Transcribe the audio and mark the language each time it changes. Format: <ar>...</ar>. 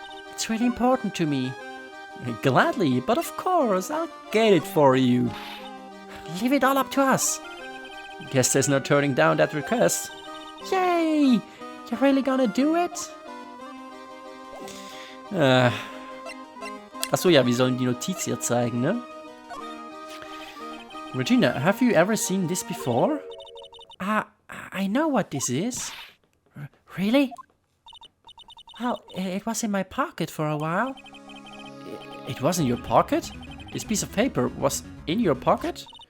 <en>It's really important to me. Gladly, but of course, I'll get it for you. Leave it all up to us. Guess there's no turning down that request. Yay! You're really gonna do it?</en> <de>Achso, ja, wir sollen die Notiz hier zeigen, ne?</de> <en>Regina, have you ever seen this before? I know what this is. Really? Well, it was in my pocket for a while. It was in your pocket? This piece of paper was in your pocket?</en>